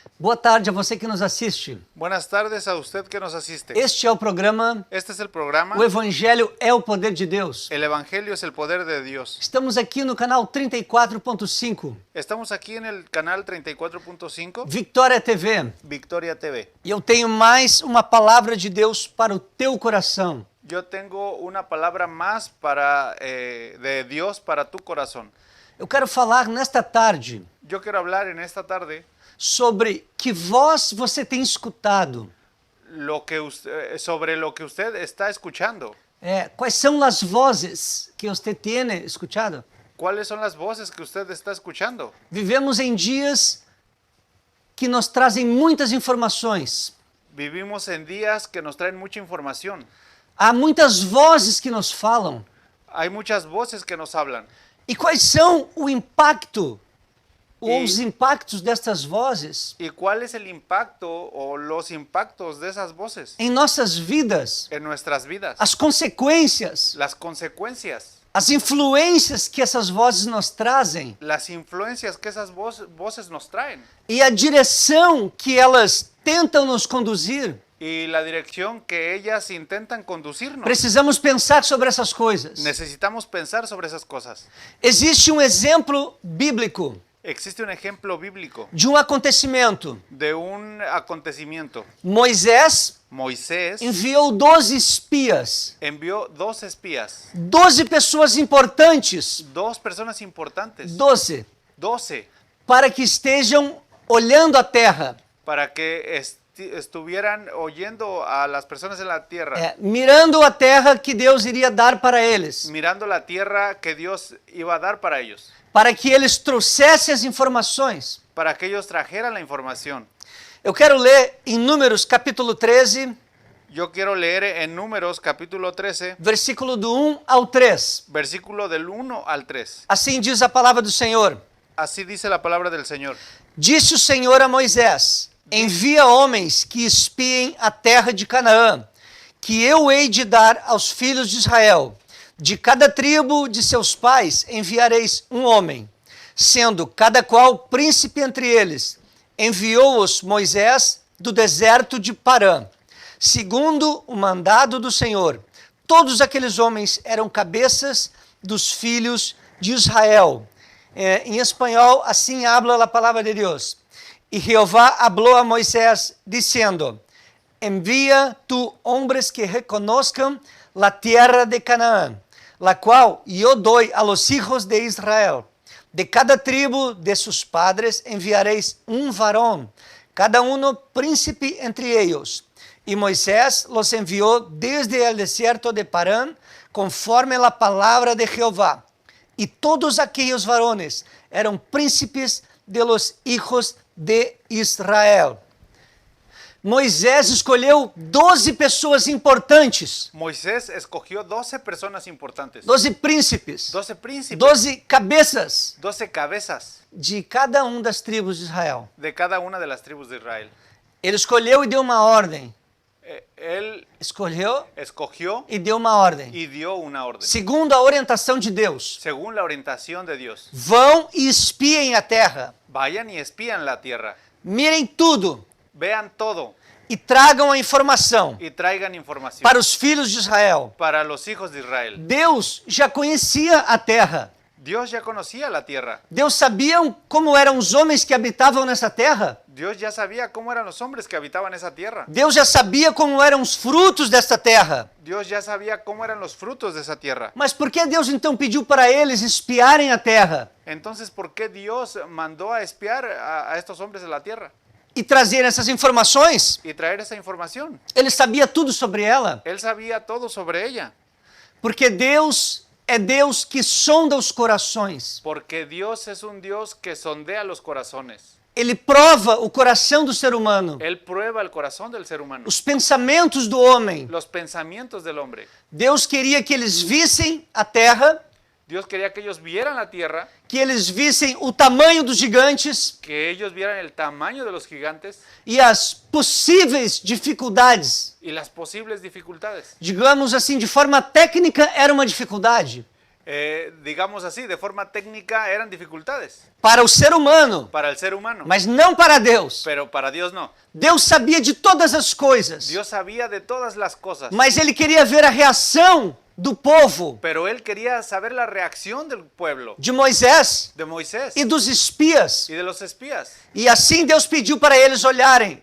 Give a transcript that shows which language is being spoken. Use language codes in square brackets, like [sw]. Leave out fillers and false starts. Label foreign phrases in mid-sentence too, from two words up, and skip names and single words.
[pt] Boa tarde a você que nos assiste. [es] Buenas tardes a usted que nos asiste. [pt] Este é o programa [es] Este es el programa [pt] O Evangelho é o Poder de Deus. [es] El Evangelio es el poder de Dios. [pt] Estamos aqui no canal 34.5, [es] Estamos aquí en el canal 34.5 [pt] Vitória TV. [es] Victoria TV. [pt] E eu tenho mais uma palavra de Deus para o teu coração. [es] Yo tengo una palabra más de Dios para tu corazón. [pt] Eu quero falar nesta tarde [es] Yo quiero hablar en esta tarde [pt] sobre que voz você tem escutado. [es] sobre lo que usted está escuchando. [pt] Quais são as vozes que você tem escutado? [es] ¿Cuáles son las voces que usted está escuchando? [pt] Vivemos em dias que nos trazem muitas informações. [es] Vivimos en días que nos traen mucha información. [pt] Há muitas vozes que nos falam. [es] Hay muchas voces que nos hablan. [pt] E quais são o impacto ou os impactos destas vozes [es] ¿Y cuál es el impacto o los impactos de esas voces [pt] em nossas vidas? [es] en nuestras vidas? [pt] As consequências, [es] Las consecuencias, [pt] as influências que essas vozes nos trazem [es] las influencias que esas voces nos traen [pt] e a direção que elas tentam nos conduzir. [es] y la dirección que ellas intentan conducirnos. [pt] Precisamos pensar sobre essas coisas. [es] Necesitamos pensar sobre esas cosas. [pt] Existe um exemplo bíblico [es] Existe un ejemplo bíblico [pt] de um acontecimento. [es] de un acontecimiento. [pt] Moisés [es] Moisés [pt] enviou 12 espias, [es] envió 2 espías, [pt] 12 pessoas importantes, [es] 2 personas importantes, [pt] 12, [es] 12, [pt] para que estejam olhando a terra, [es] para que estuvieran oyendo a las personas en la tierra, [pt] mirando a terra que Deus iria dar para eles, [es] mirando la tierra que Dios iba a dar para ellos, [pt] para que eles trouxessem as informações. [es] para que ellos trajeran la información. [pt] Eu quero ler em Números capítulo 13, [es] Yo quiero leer en Números capítulo 13, [pt] versículo do 1 ao 3. [es] versículo del 1 al 3. [pt] Assim diz a palavra do Senhor. [es] Así dice la palabra del Señor. [pt] Disse o Senhor a Moisés: envia homens que espiem a terra de Canaã, que eu hei de dar aos filhos de Israel. De cada tribo de seus pais enviareis um homem, sendo cada qual príncipe entre eles. Enviou-os Moisés do deserto de Parã, segundo o mandado do Senhor. Todos aqueles homens eram cabeças dos filhos de Israel. Em espanhol, assim habla a palavra de Deus. [es] E Jeová habló a Moisés, diciendo: envia tu hombres que reconozcan la tierra de Canaán, la cual yo doy a los hijos de Israel. De cada tribu de sus padres enviareis un varón, cada uno príncipe entre ellos. Y Moisés los envió desde el desierto de Parán, conforme la palabra de Jehová. Y todos aquellos varones eran príncipes de los hijos de Israel. [pt] Moisés escolheu 12 pessoas importantes, [es] Moisés escogió 12 personas importantes, [pt] 12 príncipes, [es] 12 príncipes, [pt] 12 cabeças [es] 12 cabezas [pt] de cada das tribos de Israel. [es] de cada una de las tribus de Israel. [pt] Ele escolheu e deu uma ordem. [es] Él [pt] Escolheu [es] escogió [pt] e deu uma ordem. [es] y dio una orden, [pt] Segundo a orientação de Deus. [es] según la orientación de Dios. [pt] Vão e espiem a terra. [es] Vayan y espían la tierra, [pt] Mirem tudo [es] vean todo [pt] e tragam a informação [es] y traigan información [pt] para os filhos de Israel. [es] para los hijos de Israel. [pt] Deus já conhecia a terra. [es] Dios ya conocía la tierra. [pt] Deus sabia como eram os homens que habitavam nessa terra. [es] Dios ya sabía cómo eran los hombres que habitaban esa tierra. [pt] Deus já sabia como eram os frutos desta terra. [es] Dios ya sabía cómo eran los frutos de esa tierra. [pt] Mas por que Deus então pediu para eles espiarem a terra [es] Entonces, ¿por qué Dios mandó a espiar a estos hombres de la tierra [pt] e trazer essas informações? [es] y traer esa información? [pt] Ele sabia tudo sobre ela. [es] Él sabía todo sobre ella. [pt] Porque Deus é Deus que sonda os corações. [es] Porque Dios es un Dios que sondea los corazones. [pt] Ele prova o coração do ser humano, [es] Él prueba el corazón del ser humano, [pt] os pensamentos do homem. [es] los pensamientos del hombre. [pt] Deus queria que eles vissem a terra, [es] Dios quería que ellos vieran la tierra, [pt] que eles vissem o tamanho dos gigantes [es] que ellos vieran el tamaño de los gigantes [pt] e as possíveis dificuldades. [es] y las posibles dificultades. [pt] Digamos assim, de forma técnica, era uma dificuldade. [es] digamos así, de forma técnica eran dificultades [pt] para o ser humano, [es] para el ser humano, [pt] mas não para Deus. [es] pero para Dios no. [pt] Deus sabia de todas as coisas, [es] Dios sabía de todas las cosas, [pt] mas ele queria ver a reação do povo, [es] pero él quería saber la reacción del pueblo, [pt] de Moisés [es] de Moisés [pt] e dos espias. [es] y de los espías. [pt] E assim Deus pediu para eles olharem,